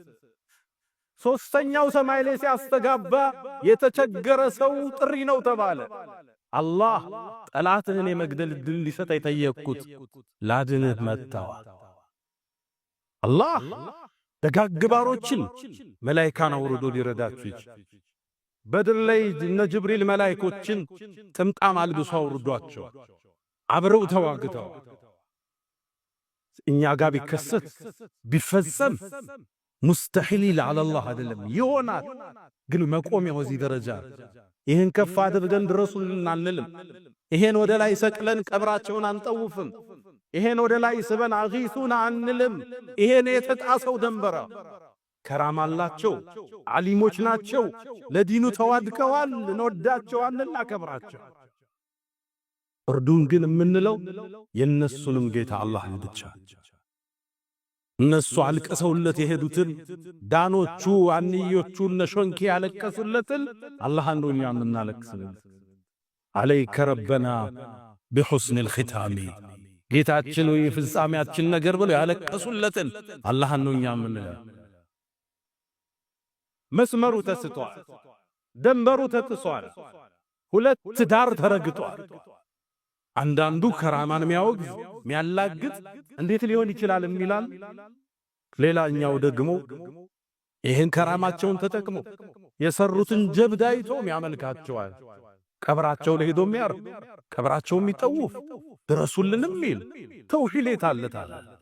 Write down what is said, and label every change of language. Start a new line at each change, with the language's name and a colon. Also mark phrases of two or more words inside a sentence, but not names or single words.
Amharic: ሶስተኛው ሰማይ ላይ ሲያስተጋባ የተቸገረ ሰው ጥሪ ነው ተባለ አላህ ጠላትህን የመግደል ድል ሊሰጥ የጠየቅኩት ላድንህ መጣው አላህ ደጋግ ባሮችን መላእክታን አውርዶ ሊረዳችሁ ይችላል በድር ላይ እነ ጅብሪል መላእክቶችን ጥምጣም አልብሶ አውርዷቸው አብረው ተዋግተው እኛ ጋር ቢከሰት ቢፈጸም ሙስተሂል
Arabic: على الله
Amharic: አይደለም ይሆናል ግን መቆሚያው እዚህ ደረጃ ይሄን ከፍ አድርገን ድረሱልን አንልም ይሄን ወደ ላይ ሰቅለን ቀብራቸውን አንጠውፍም ይሄን ወደ ላይ ስበን አጊሱና አንልም ይሄን የተጣሰው ደንበራ ከራማላቸው ዓሊሞች ናቸው ለዲኑ ተዋድቀዋል እንወዳቸዋለን እናከብራቸው እርዱን ግን የምንለው የነሱንም ጌታ አላህ ብቻ እነሱ አልቀሰውለት የሄዱትን ዳኖቹ አንዮቹ ነሾንኪ ያለቀሱለትን አላህ እንደኛ ምናለቅስልን
Arabic: عليك ربنا بحسن الختام
Amharic: ጌታችን ወይ ፍጻሜያችን ነገር ብለው ያለቀሱለትን አላህ እንደኛ ምንለው መስመሩ ተስቷል ደንበሩ ተጥሷል ሁለት ዳር ተረግጧል አንዳንዱ ከራማን የሚያወግዝ የሚያላግጥ እንዴት ሊሆን ይችላል የሚላል ሌላኛው ደግሞ ይሄን ከራማቸውን ተጠቅሞ የሰሩትን ጀብድ አይቶ የሚያመልካቸዋል ቀብራቸው ላይ ሄዶ የሚያር ቀብራቸው የሚጠውፍ ድረሱልንም ይል ተውሂድ አለታል